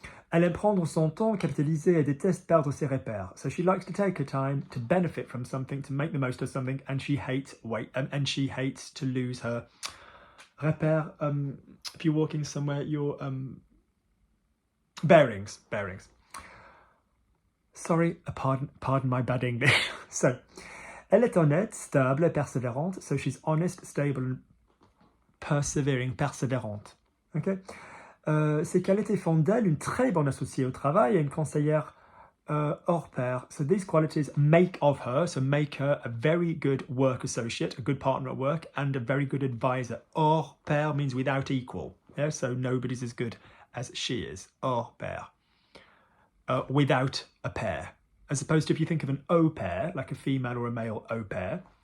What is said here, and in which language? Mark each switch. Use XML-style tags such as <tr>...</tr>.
<fr>Elle aime prendre son temps, capitaliser et déteste perdre ses repères.</fr> <en>So she likes to take her time to benefit from something, to make the most of something, and she hates to lose her repères. If you're walking somewhere, your bearings. Sorry, pardon my bad English. So,</en> <fr>elle est honnête, stable et persévérante.</fr> <en>So she's honest, stable, and persévérante. Okay.</en> <fr>Ses qualités font d'elle une très bonne associée au travail et une conseillère hors pair.</fr> <en>So these qualities make her a very good work associate, a good partner at work, and a very good advisor. Hors pair means without equal. Yeah? So nobody's as good as she is. Hors pair. Without a pair. As opposed to if you think of an au pair, like a female or a male au pair.</en>